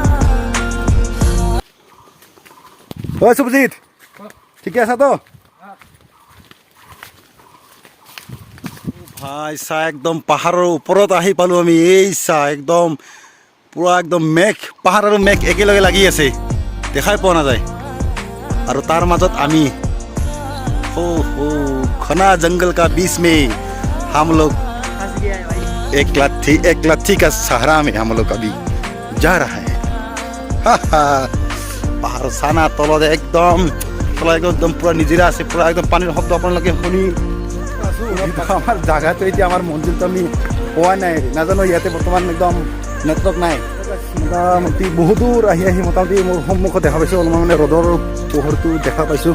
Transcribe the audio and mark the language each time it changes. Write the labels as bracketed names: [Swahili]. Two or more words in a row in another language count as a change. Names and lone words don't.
[Assamese] ঐ সুভজিত, ঠিকে আছা তো? ভাই চা, একদম পাহাৰৰ ওপৰত আহি পালোঁ আমি। এই চা একদম পূৰা একদম মেঘ, পাহাৰ আৰু মেঘ একেলগে লাগি আছে, দেখাই পোৱা নাযায়। আৰু তাৰ মাজত আমি [Hindi] घना जंगल का बीच में हम लोग एक लाठी का सहारा में हम लोग अभी जा रहा है। [Assamese] পাহাৰ চানা তলত একদম পুৰা নিজৰা আছে, পুৰা একদম পানীৰ শব্দ আপোনালোকে শুনি আছোঁ। আমাৰ জাগাটো এতিয়া আমাৰ মন্দিৰটো আমি পোৱা নাই, নাজানো ইয়াতে বৰ্তমান একদম নেটৱৰ্ক নাই। মোটামুটি বহু দূৰ আহি মোটামুটি মোৰ সন্মুখত দেখা পাইছোঁ, অলপমান মানে ৰ'দৰ পোহৰটো দেখা পাইছোঁ।